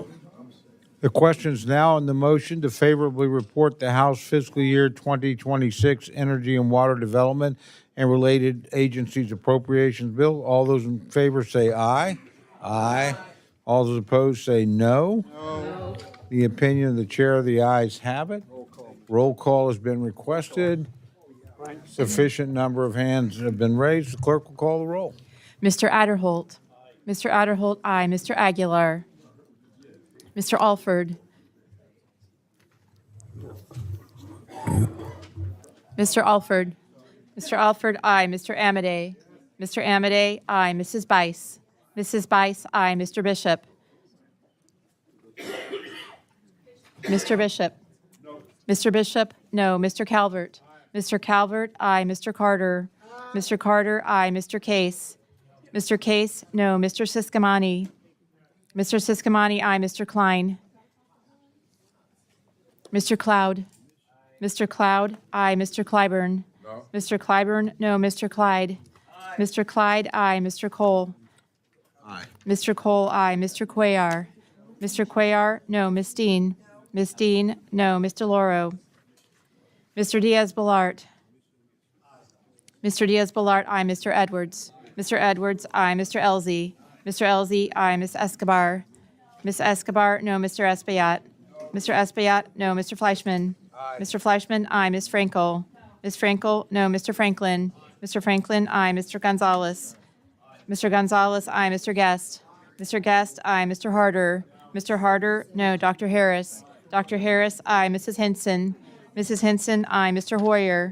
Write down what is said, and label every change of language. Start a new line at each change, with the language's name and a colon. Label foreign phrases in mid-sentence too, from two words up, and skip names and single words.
English: The question is now on the motion to favorably report the House fiscal year 2026 Energy and Water Development and Related Agencies Appropriations Bill. All those in favor say aye. Aye. All those opposed say no. No. The opinion of the chair, the ayes have it. Roll call has been requested. Sufficient number of hands have been raised. The clerk will call the roll. Mr. Adderholt. Mr. Adderholt, aye. Mr. Aguilar. Mr. Alford. Mr. Alford. Mr. Alford, aye. Mr. Amadei. Mr. Amadei, aye. Mrs. Bice. Mrs. Bice, aye. Mr. Bishop. Mr. Bishop. Mr. Bishop, no. Mr. Calvert. Mr. Calvert, aye. Mr. Carter. Mr. Carter, aye. Mr. Case. Mr. Case, no. Mr. Siscomani. Mr. Siscomani, aye. Mr. Klein. Mr. Cloud. Mr. Cloud, aye. Mr. Clyburn. No. Mr. Clyburn, no. Mr. Clyde. Aye. Mr. Clyde, aye. Mr. Cole. Aye. Mr. Cole, aye. Mr. Cuellar. Mr. Cuellar, no. Miss Dean. Miss Dean, no. Mr. Loro. Mr. Diaz-Balart. Mr. Diaz-Balart, aye. Mr. Edwards. Mr. Edwards, aye. Mr. Elzey. Mr. Elzey, aye. Miss Escobar. Miss Escobar, no. Mr. Espaillat. Mr. Espaillat, no. Mr. Fleischman. Aye. Mr. Fleischman, aye. Miss Frankel. Miss Frankel, no. Mr. Franklin. Mr. Franklin, aye. Mr. Gonzalez. Mr. Gonzalez, aye. Mr. Guest. Mr. Guest, aye. Mr. Harder. Mr. Harder, no. Dr. Harris. Dr. Harris, aye. Mrs. Henson. Mrs. Henson, aye. Mr. Hoyer.